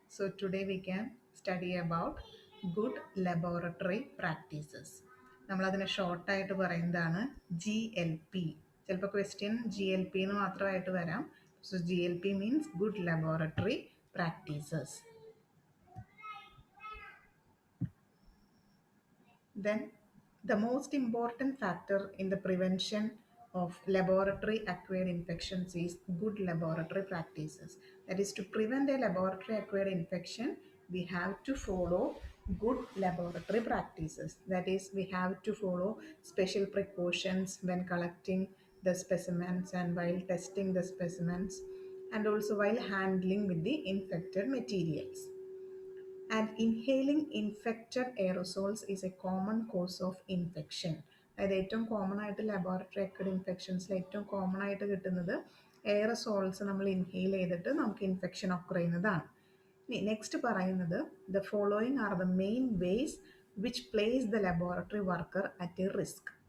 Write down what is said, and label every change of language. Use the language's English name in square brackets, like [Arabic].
[English] So today we can study about good laboratory practices. [Malayalam] നമ്മൾ അതിനെ ഷോർട്ടായിട്ട് പറയുന്നതാണ് GLP. ചിലപ്പോൾ ക്വസ്റ്റ്യൻ GLP എന്ന് മാത്രമായിട്ട് വരാം. [English] So GLP means good laboratory practices. Then the most important factor in the prevention of laboratory acquired infections is good laboratory practices. That is, to prevent a laboratory acquired infection, we have to follow good laboratory practices. That is, we have to follow special precautions when collecting the specimens and while testing the specimens, and also while handling with the infected materials. And inhaling infected aerosols is a common cause of infection. [Malayalam] അതായത് ഏറ്റവും common ആയിട്ട് laboratory acquired ഇൻഫെക്ഷൻസിൽ ഏറ്റവും common ആയിട്ട് കിട്ടുന്നത് എയറസോൾസ് നമ്മൾ inhale ചെയ്തിട്ട് നമുക്ക് infection occur ചെയ്യുന്നതാണ്. ഇനി നെക്സ്റ്റ് പറയുന്നത് [English] The following are the main ways which place the laboratory worker at a risk.